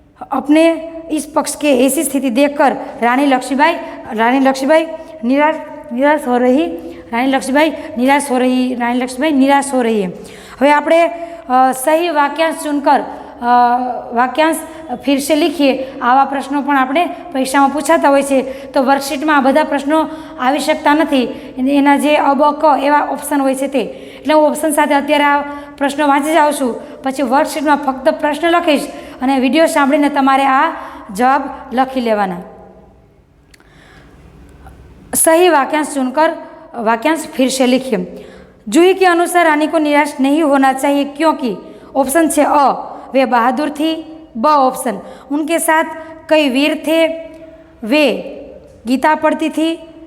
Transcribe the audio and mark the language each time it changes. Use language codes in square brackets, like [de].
[hi] अपने इस पक्ष के ऐसी स्थिति देखकर रानी लक्ष्मीबाई निराश हो रही है. [gu] હવે આપણે [hi] સહી વાક્યાંશ ચૂનકર વાક્યાંશ ફિર સે લીખીએ [gu] આવા પ્રશ્નો પણ આપણે પરીક્ષામાં પૂછાતા હોય છે. તો વર્કશીટમાં આ બધા પ્રશ્નો આવી શકતા નથી, એના જે અબ ક એવા ઓપ્શન હોય છે તે, એટલે હું ઓપ્શન સાથે અત્યારે આ પ્રશ્નો વાંચી જાઉં છું, પછી વર્કશીટમાં ફક્ત પ્રશ્ન લખીશ અને વિડીયો સાંભળીને તમારે આ જવાબ લખી લેવાના. [hi] सही वाक्यांश चुनकर वाक्यांश फिर से लिखिए. जूही के अनुसार रानी को निराश नहीं होना चाहिए क्योंकि ऑप्शन छे अ वे बहादुर थी, ब ऑप्शन उनके साथ कई वीर थे, वे गीता पढ़ती थी.